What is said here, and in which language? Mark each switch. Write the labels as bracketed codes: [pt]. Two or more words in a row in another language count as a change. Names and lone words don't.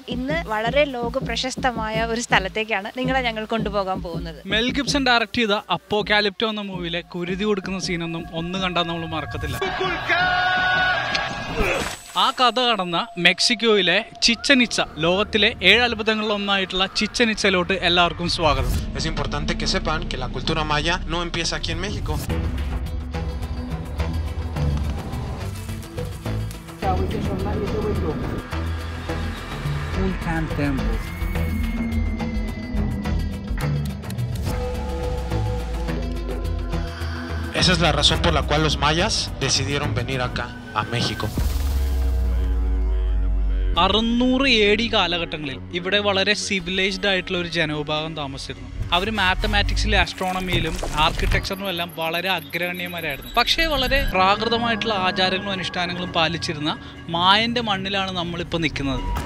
[ml] ഇന്ന് വളരെ ലോക പ്രശസ്തമായ ഒരു സ്ഥലത്തേക്കാണ് നിങ്ങളെ ഞങ്ങൾ കൊണ്ടുപോകാൻ പോകുന്നത്. മെൽ ഗിബ്സൺ ഡയറക്ട് ചെയ്ത അപ്പോകാലിപ്റ്റോ എന്ന മൂവിയിലെ കുരുതി കൊടുക്കുന്ന സീനൊന്നും ഒന്ന് കണ്ടാൽ നമ്മൾ മറക്കത്തില്ല. ആ കഥ കടന്ന മെക്സിക്കോയിലെ ചിച്ചൻ ഇറ്റ്സ, ലോകത്തിലെ 7 അത്ഭുതങ്ങളിൽ ഒന്നായിട്ടുള്ള ചിച്ചൻ ഇറ്റ്സയിലോട്ട് എല്ലാവർക്കും സ്വാഗതം. [es] Es importante que sepan que la cultura maya no empieza aquí en México. Kukulkan Temple. Esa es la razón por la cual los mayas decidieron venir acá, a México. [ml] 600 AD കാലഘട്ടങ്ങളിൽ ഇവിടെ വളരെ സിവിലൈസ്ഡ് ആയിട്ടുള്ള ഒരു ജനവിഭാഗം താമസിച്ചിരുന്നു. അവർ മാത്തമാറ്റിക്സിലും ആസ്ട്രോണമിയിലും ആർക്കിടെക്ചറിനും എല്ലാം വളരെ അഗ്രഗണ്യന്മാരായിരുന്നു. പക്ഷേ വളരെ പ്രാകൃതമായിട്ടുള്ള ആചാരങ്ങളും അനുഷ്ഠാനങ്ങളും പാലിച്ചിരുന്ന മായന്റെ മണ്ണിലാണ് നമ്മളിപ്പോൾ നിൽക്കുന്നത്.